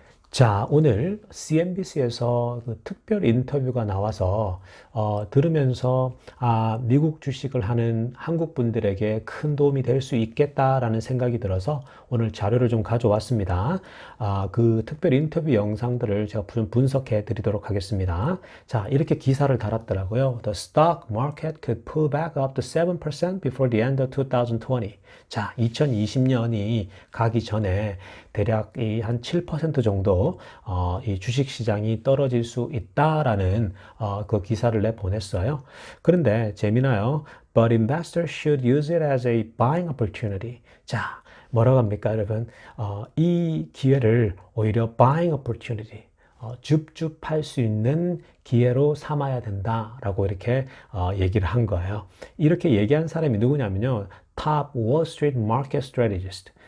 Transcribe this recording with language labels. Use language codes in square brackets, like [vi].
[ko] 자, 오늘 CNBC에서 그 특별 인터뷰가 나와서 들으면서 미국 주식을 하는 한국 분들에게 큰 도움이 될 수 있겠다라는 생각이 들어서 오늘 자료를 좀 가져왔습니다. 그 특별 인터뷰 영상들을 제가 좀 분석해 드리도록 하겠습니다. 자, 이렇게 기사를 달았더라고요. [en] The stock market could pull back up to 7% before the end of 2020. [ko] 자, 2020년이 가기 전에 대략 한 7% 정도 이 주식 시장이 떨어질 수 있다라는 그 기사를 내보냈어요. 그런데 재미나요. [en] But investors should use it as a buying opportunity. [ko] 자, 뭐라고 합니까, 여러분? 이 기회를 오히려 buying opportunity, 줍줍할 수 있는 기회로 삼아야 된다라고 이렇게 얘기를 한 거예요. 이렇게 얘기한 사람이 누구냐면요. [en] Top Wall Street Market Strategist.